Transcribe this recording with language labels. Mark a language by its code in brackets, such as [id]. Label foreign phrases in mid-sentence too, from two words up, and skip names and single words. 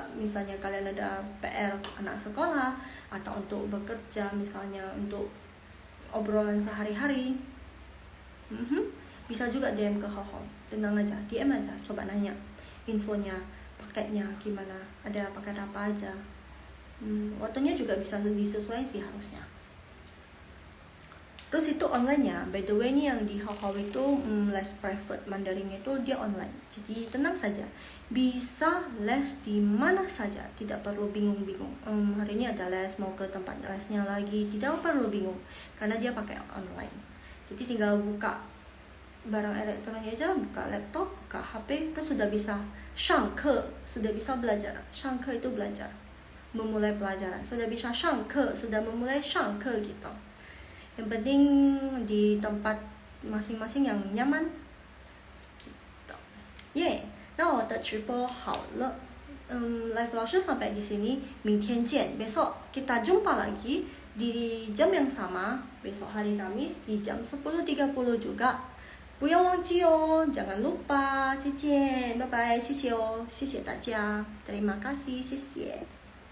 [id] Misalnya kalian ada PR anak sekolah atau untuk bekerja, misalnya untuk obrolan sehari-hari. Bisa juga DM ke Hao. Tenang aja, DM aja, coba nanya infonya, paketnya gimana, ada paket apa aja. Waktunya juga bisa disesuaikan sih harusnya. Terus itu online-nya, [en] by the way [id] nih yang di Hao itu les private Mandarin itu dia online. Jadi tenang saja, bisa les di mana saja, tidak perlu bingung-bingung. Hari ini ada les, mau ke tempat lesnya lagi, tidak perlu bingung karena dia pakai online. Jadi tinggal buka barang elektronik aja, buka laptop, buka HP, terus sudah bisa shangke, sudah bisa belajar. Shangke itu belajar, memulai pelajaran. Sudah bisa shangke, sudah memulai shangke gitu. Yang penting di tempat masing-masing yang nyaman gitu. [zh] 那我的直播好了。Live 老师 [id] sampai di sini. [zh] 明天见. [id] Besok kita jumpa lagi di jam yang sama. Besok hari Kamis di jam 10.30 juga. [zh] 不要忘记哦, [id] jangan lupa. [zh] 再见, [en] bye bye, [zh] 谢谢哦, 谢谢大家. [id] Terima kasih, [zh] 谢谢.